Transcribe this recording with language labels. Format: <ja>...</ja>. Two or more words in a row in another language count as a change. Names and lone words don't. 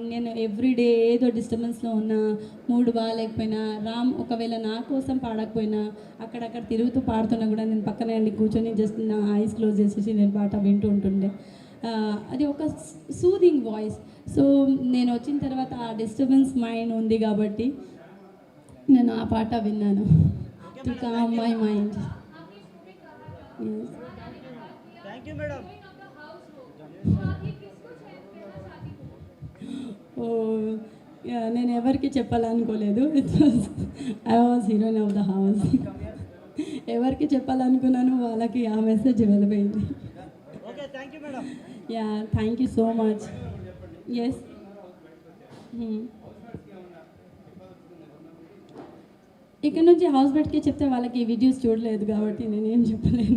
<te>నేను ఎవ్రీడే ఏదో డిస్టర్బెన్స్లో ఉన్నా, మూడ్ బాగాలేకపోయినా, రామ్ ఒకవేళ నా కోసం పాడకపోయినా అక్కడక్కడ తిరుగుతూ పాడుతున్నా కూడా నేను పక్కనే అండి కూర్చొని జస్ట్ నా</te> <en>eyes close</en> <te>చేసేసి నేను పాట వింటూ ఉంటుండే. అది ఒక</te> <en>soothing voice.</en> <te>సో నేను వచ్చిన తర్వాత ఆ</te> <en>disturbance mind</en> <te>ఉంది కాబట్టి నేను ఆ పాట విన్నాను</te> <en>to calm my mind.</en> <hi>आपने शो में कहा था</hi> <en>Yes.</en> <hi>आने के बाद किया</hi> <en>Thank you madam. heroine of the house</en> <hi>हो तो आप ये किसको कहना चाहती हो?</hi> <te>నేను ఎవరికి చెప్పాలనుకోలేదు.</te> <en>I was heroine of the house.</en> <te>ఎవరికి చెప్పాలనుకున్నాను వాళ్ళకి ఆ మెసేజ్ వెళ్ళిపోయింది.</te> <en>Okay thank you madam. Ya, thank you so much.</en> <te>ఎస్, ఇక్కడ నుంచి హౌస్ బెట్కి చెప్తే వాళ్ళకి ఈ వీడియోస్ చూడలేదు కాబట్టి నేనేం చెప్పలేను.</te>